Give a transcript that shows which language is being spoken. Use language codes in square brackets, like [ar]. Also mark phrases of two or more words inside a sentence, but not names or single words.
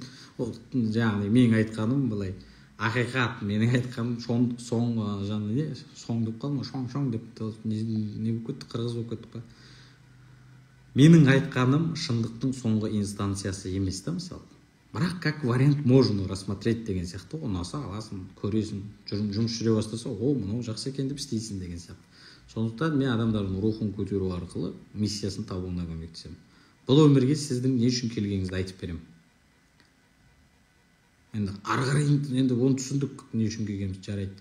[kk] Ол жаңағы менің айтқаным былай ақиқат, менің айтқаным соң деп қалдым, шоң деп не болып кетті, қырғыз болып кеттік па? Менің айтқаным шындықтың соңғы инстанциясы емес та, мысалы. Бірақ [ru] как вариант можно рассмотреть [kk] деген сияқты, ұнаса аласың, көресің, жұмыс жүре бастаса, мынау жақсы екен деп істейсің деген сияқты. Сондықтан мен адамдардың рухын көтеру арқылы миссиясын табуына көмектесемін. Бұл өмірге сіздің не үшін келгеніңізді айтып беремін. Енді ары қарай енді оны түсіндік, не үшін келгеніміз жарайды.